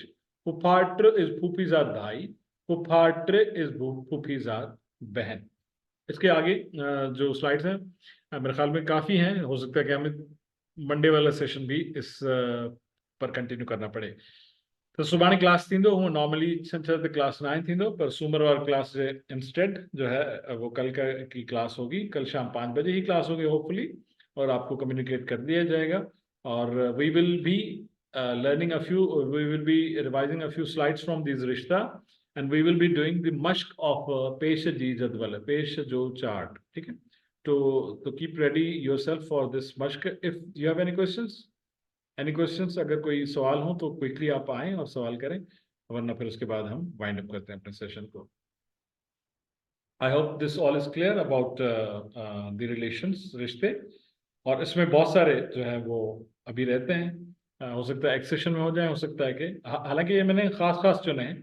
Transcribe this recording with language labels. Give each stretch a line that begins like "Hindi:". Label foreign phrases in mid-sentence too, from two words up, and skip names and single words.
Urdu: پُفاٽر از پھوپھی زاد بھائی، پُفاٽر از پھوپھی زاد بہن. اس کے آگے جو سلائیڈز ہیں میرے خیال میں کافی ہیں، ہو سکتا ہے کہ ہمیں منڈے والا سیشن بھی اس پر کنٹینیو کرنا پڑے.
Sindhi: तो सुभाणे क्लास थींदो, हूँ नॉर्मली छंछर ते क्लास 9 थींदो, पर सूमरवार क्लास इंस्टेड जो है
Urdu: وہ کل کی کلاس ہوگی. کل شام 5 بجے ہی کلاس ہوگی ہوپفلی، اور آپ کو کمیونیکیٹ کر دیا جائے گا.
English: और we will be learning a few, we will be revising a few slides from these rishta, and we will be doing the mashq of
Sindhi: پيش جي جدول، پيش جو چارٽ,
Urdu: ٹھیک ہے.
English: तो keep ready yourself for this mashq. If you have any questions,
Urdu: اگر کوئی سوال ہو تو کوئکلی آپ آئیں اور سوال کریں، ورنہ پھر اس کے بعد ہم
English: wind up
Urdu: کرتے ہیں اپنے سیشن کو.
English: I hope this all is clear about the relations, रिश्ते।
Urdu: اور اس میں بہت سارے جو ہے وہ ابھی رہتے ہیں، ہو سکتا ہے ایک سیشن میں ہو جائے، ہو سکتا ہے کہ حالانکہ یہ میں نے خاص چنے ہیں.